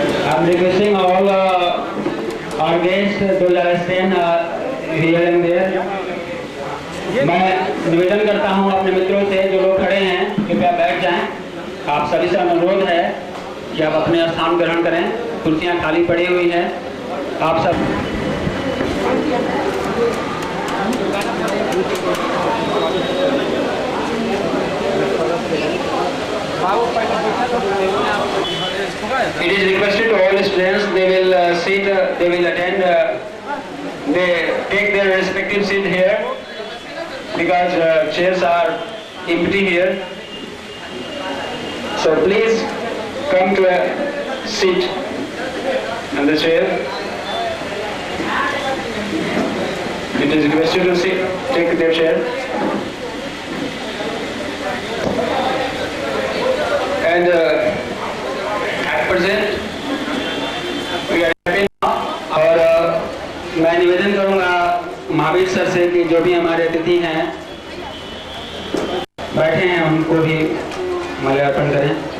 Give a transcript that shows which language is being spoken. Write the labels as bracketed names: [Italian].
[English] I'm requesting all our guests to stand here and there. [Hindi] मैं निवेदन करता हूं अपने मित्रों से, जो लोग खड़े हैं कृपया बैठ जाएं. आप सभी से अनुरोध है कि आप अपने स्थान ग्रहण करें. कुर्सियां खाली पड़ी हुई हैं. आप सब [English] It is requested to all students, they will sit, they will attend, they take their respective seat here because chairs are empty here. So please come to a seat on the chair. It is requested to sit, take their chair. And at present we are happy now. [Hindi] और मैं निवेदन करूंगा Mahavir sir से कि जो भी हमारे अतिथि हैं बैठे हैं उनको भी माल्यार्पण करें.